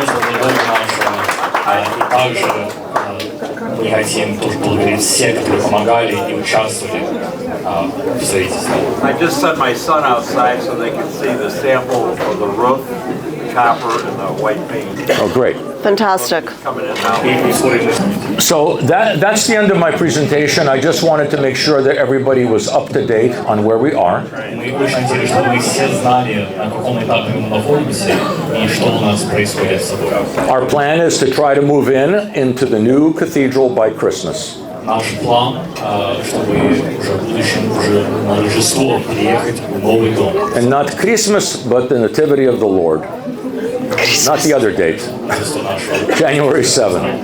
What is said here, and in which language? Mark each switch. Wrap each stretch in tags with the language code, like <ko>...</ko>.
<ru>И также мы хотим тоже благодарить всех, которые помогали и участвовали в строительстве.</ru> <en>I just sent my son outside so they can see the sample of the roof, the copper, and the white paint. Oh, great. Fantastic. Coming in now. So that's the end of my presentation. I just wanted to make sure that everybody was up to date on where we are.</en> <ru>Мы очень хотели, чтобы вы все знали, на каком этапе мы находимся и что у нас происходит с собой.</ru> <en>Our plan is to try to move into the new cathedral by Christmas.</en> <ru>Наш план, чтобы уже в будущем, уже на Рождество приехать в новый дом.</ru> <en>And not Christmas, but the Nativity of the Lord. Not the other date, January 7th.</en>